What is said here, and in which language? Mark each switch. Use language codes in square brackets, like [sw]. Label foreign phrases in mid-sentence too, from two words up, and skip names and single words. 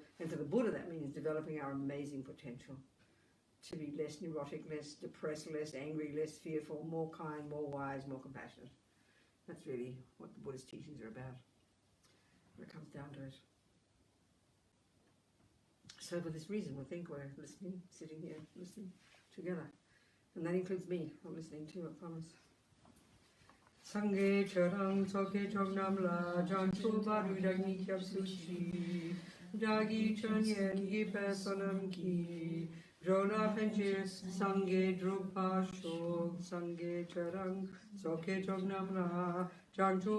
[en] And for the Buddha, that means developing our amazing potential to be less neurotic, less depressed, less angry, less fearful, more kind, more wise, more compassionate. That's really what the Buddhist teachings are about when it comes down to it. So for this reason, we think we're listening, sitting here, listening together. And that includes me. I'm listening too, I promise. [bo] སངས་རྒྱས་ཆོས་དང་ཚོགས་ཀྱི་མཆོག་རྣམས་ལ་བྱང་ཆུབ་བར་དུ་བདག་ནི་སྐྱབས་སུ་མཆི་བདག་གིས་སྦྱིན་སོགས་བགྱིས་པའི་བསོད་ནམས་ཀྱིས འགྲོ་ལ་ཕན་ཕྱིར་སངས་རྒྱས་འགྲུབ་པར་ཤོག་སངས་རྒྱས་ཆོས་དང་ཚོགས་ཀྱི་མཆོག་རྣམས་ལ་བྱང་ཆུབ